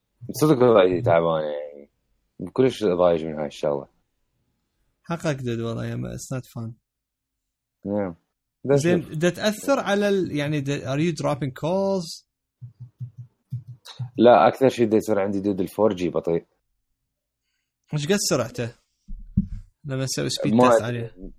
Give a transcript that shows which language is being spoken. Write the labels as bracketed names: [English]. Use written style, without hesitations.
[Arabic] صدق وضعيتي تعبان يعني كلش ضايج من هاي الشغله حقك دد والله يا [English] it's not fun yeah. [Arabic] زين ده تأثر على ال... يعني [English] are you dropping calls [Arabic] لا اكثر شيء ده يصير عندي دود الفورجي بطيء مش قد سرعته لما سوي سبيد تيست عليه